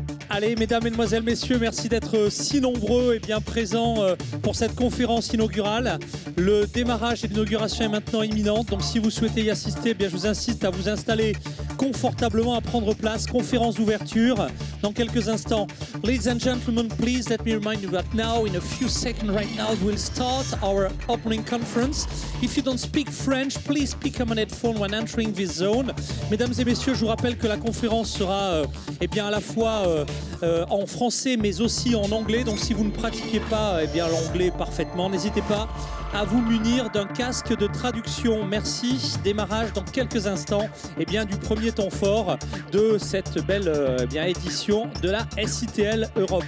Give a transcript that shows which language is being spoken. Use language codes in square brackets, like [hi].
[fr] Allez, mesdames, mesdemoiselles, messieurs, merci d'être si nombreux et bien présents pour cette conférence inaugurale. Le démarrage et l'inauguration est maintenant imminente, donc si vous souhaitez y assister, eh bien, je vous incite à vous installer confortablement, à prendre place. Conférence d'ouverture dans quelques instants. [en] Ladies and gentlemen, please let me remind you that now, in a few seconds right now, we'll start our opening conference. If you don't speak French, please pick up an headphone when entering this zone. [fr] Mesdames et messieurs, je vous rappelle que la conférence sera eh bien, à la fois en français mais aussi en anglais. Donc si vous ne pratiquez pas eh bien, l'anglais parfaitement, n'hésitez pas à vous munir d'un casque de traduction. Merci. Démarrage dans quelques instants eh bien, du premier temps fort de cette belle eh bien, édition de la SITL Europe.